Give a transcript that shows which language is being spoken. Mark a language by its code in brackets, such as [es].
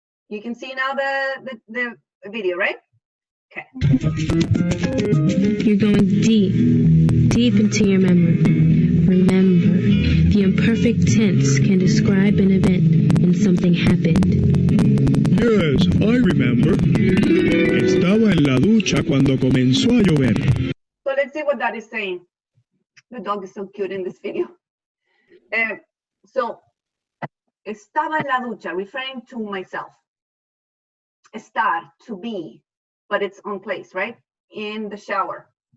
[en] You can see now the video, right? Okay. You're going deep into your memory. Remember, the imperfect tense can describe an event when something happened. Yes, I remember. [es] Estaba en la ducha cuando comenzó a llover. [en] So let's see what that is saying. The dog is so cute in this video. So, [es] estaba en la ducha, [en] referring to myself. Estar, to be, but it's on place, right? In the shower.